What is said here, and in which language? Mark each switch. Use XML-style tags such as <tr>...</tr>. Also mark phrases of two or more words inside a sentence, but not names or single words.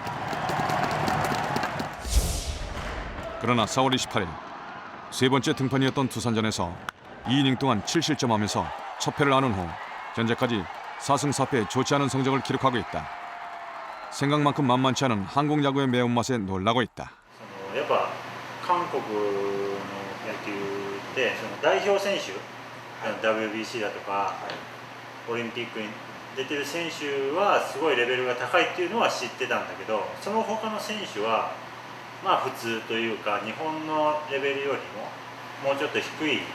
<ko>그러나 4월 28일 세 번째 등판이었던 두산전에서 2이닝 동안 7실점하면서 첫 패를 안은 후 현재까지 4승 4패 좋지 않은 성적을 기록하고 있다. 생각만큼 만만치 않은 한국 야구의 매운맛에 놀라고 있다.</ko> <ja>やっぱ韓国の野球ってその代表選手、WBC だとかオリンピックに出てる選手はすごいレベルが高いっていうのは知ってたんだけど、その他の選手はまあ普通というか日本のレベルよりももうちょっと低い、</ja>